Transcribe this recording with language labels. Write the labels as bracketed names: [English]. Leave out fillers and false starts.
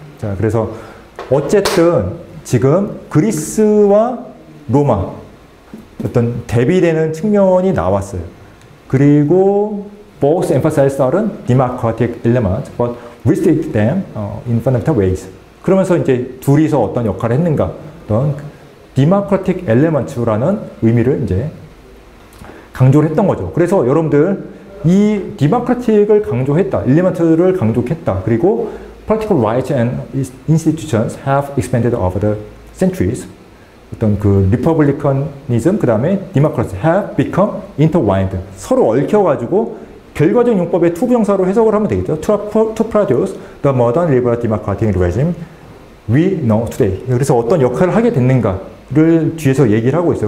[Korean] 자, 그래서 어쨌든 지금 그리스와 로마 어떤 대비되는 측면이 나왔어요. 그리고 [English] both emphasize certain democratic elements, but restrict them in fundamental ways. [Korean] 그러면서 이제 둘이서 어떤 역할을 했는가, 어떤 democratic elements라는 의미를 이제 강조를 했던 거죠. 그래서 여러분들 이 democratic을 강조했다, element를 강조했다. 그리고 [English] political rights and institutions have expanded over the centuries. [Korean] 어떤 그 [English] republicanism, [Korean] 그 다음에 [English] democracy have become intertwined. [Korean] 서로 얽혀가지고 결과적 용법의 투부정사로 해석을 하면 되겠죠. [English] To produce the modern liberal democratic regime we know today. [Korean] 그래서 어떤 역할을 하게 됐는가를 뒤에서 얘기를 하고 있어요.